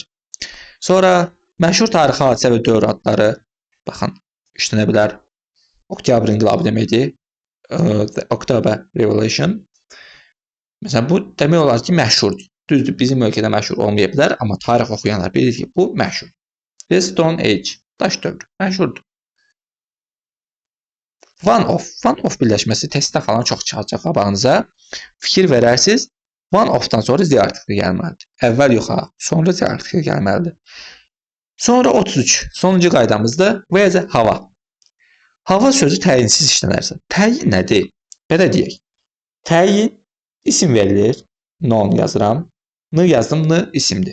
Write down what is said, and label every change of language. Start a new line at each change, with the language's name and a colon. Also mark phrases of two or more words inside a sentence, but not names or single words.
Azerbaijani: Sonra məşhur tarixi hadisə və dövr adları, baxın, işlənə bilər. Oktyabr inqilabı deməkdir.
English: The October Revolution.
Azerbaijani: Məsələn, bu demək olar ki, məşhurdur. Düzdür, bizim ölkədə məşhur olmaya bilər, amma tarix oxuyanlar bilir ki, bu məşhur.
English: The Stone Age,
Azerbaijani: daş dövrü, məşhurdur.
English: One of
Azerbaijani: birləşməsi testdə falan çox çıxacaq qabağınıza. Fikir verərsiniz.
English: One of-
Azerbaijani: dan sonra Z artikli gəlməlidir. Əvvəl yox ha, sonra Z artikli gəlməlidir. Sonra 33. Sonuncu qaydamızdır. Where hava. Hava sözü təyinsiz işlənərsə. Təyin nədir? Belə deyək. Təyin isim verilir. Non yazıram. N yazdım, N isimdir.